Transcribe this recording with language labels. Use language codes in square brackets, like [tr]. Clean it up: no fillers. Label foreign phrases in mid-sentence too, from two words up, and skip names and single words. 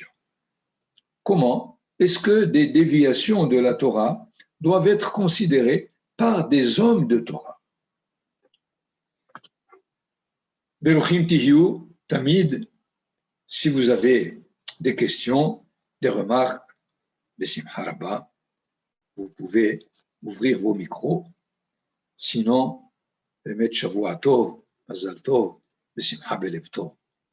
[fr] Comment est-ce que des déviations de la Torah doivent être considérées par des hommes de Torah? [he] ברוכים תהיו תמיד, [fr] si vous avez des questions, des remarques, [he] בשמחה רבה, [fr] vous pouvez ouvrir vos micros. Sinon, [he] באמת שבוע טוב, מזל טוב, בשמחה בלב טוב.